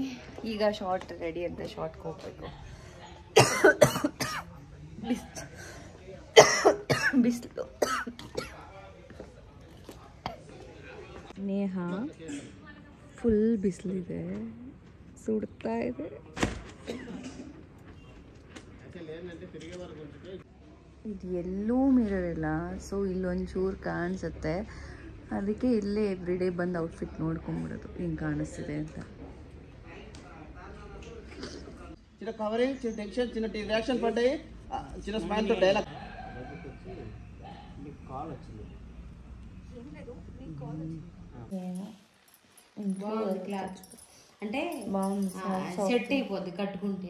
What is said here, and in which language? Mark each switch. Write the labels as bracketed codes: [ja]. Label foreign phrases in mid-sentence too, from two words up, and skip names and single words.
[kn] ಈಗ [en] shot ready [kn] ಅಂತ ಶಾರ್ಟ್ಗೆ ಹೋಗ್ಬೇಕು. ಬಿಸಿಲು ನೇಹ ಫುಲ್ ಬಿಸಿಲಿದೆ, ಸುಡ್ತಾ ಇದೆ. ಇದು ಎಲ್ಲೂ ಮಿರರ್ ಇಲ್ಲ, ಸೊ ಇಲ್ಲೊಂಚೂರು ಕಾಣಿಸುತ್ತೆ, ಅದಕ್ಕೆ ಇಲ್ಲೇ ಎವ್ರಿಡೇ ಬಂದು ಔಟ್ಫಿಟ್ ನೋಡ್ಕೊಂಡ್ಬಿಡೋದು ಹಿಂಗೆ ಕಾಣಿಸ್ತಿದೆ ಅಂತ. [te] చిన్న కవరింగ్, చిన్న టెన్షన్, చిన్న రియాక్షన్ పడ్డాయి, చిన్న స్మైల్ తో డైలాగ్. కాల్ వచ్చింది అంటే సెట్ అయిపోద్ది కట్టుకుంటే.